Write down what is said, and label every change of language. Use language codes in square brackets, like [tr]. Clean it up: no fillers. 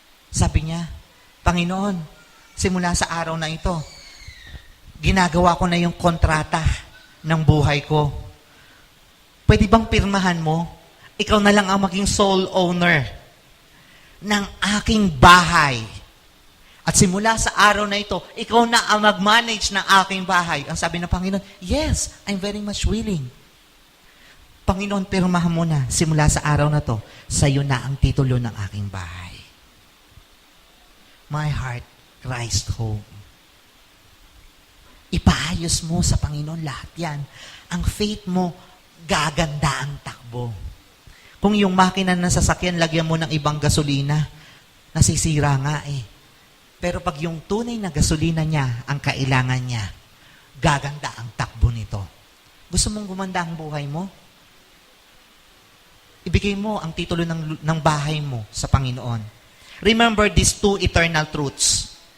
[tl] Sabi niya, Panginoon, simula sa araw na ito, ginagawa ko na yung kontrata ng buhay ko. Pwede bang pirmahan mo? Ikaw na lang ang maging sole owner ng aking bahay. At simula sa araw na ito, ikaw na ang mag-manage ng aking bahay. Ang sabi ng Panginoon, [en] yes, I'm very much willing. [tl] Panginoon, pirmahan mo na, simula sa araw na to, sa'yo na ang titulo ng aking bahay. [en] My heart cries home. [tl] Ipaayos mo sa Panginoon lahat yan. Ang faith mo, gaganda ang takbo. Kung yung makina ng sasakyan, lagyan mo ng ibang gasolina, nasisira nga eh. Pero pag yung tunay na gasolina niya, ang kailangan niya, gaganda ang takbo nito. Gusto mong gumanda ang buhay mo? Ibigay mo ang titulo ng bahay mo sa Panginoon. [en] Remember these two eternal truths.